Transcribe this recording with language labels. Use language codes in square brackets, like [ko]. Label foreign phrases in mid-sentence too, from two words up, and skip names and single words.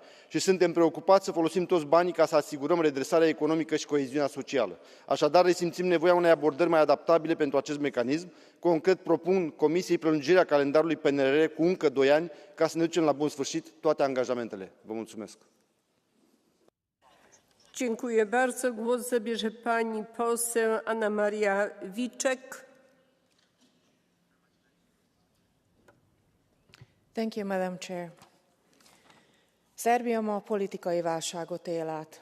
[ro] Și suntem preocupați să folosim toți banii ca să asigurăm redresarea economică și coeziunea socială. Așadar, resimțim nevoia unei abordări mai adaptabile pentru acest mecanism. Concret, propun Comisiei prelungirea calendarului PNRR cu încă 2 ani, ca să ne ducem la bun sfârșit toate angajamentele. Vă mulțumesc. [pl] Dziękuję bardzo. Głos zabierze pani poseł Anna Maria Wiczek. [en] Thank you, Madam Chair. [hu] Szerbia ma politikai válságot él át.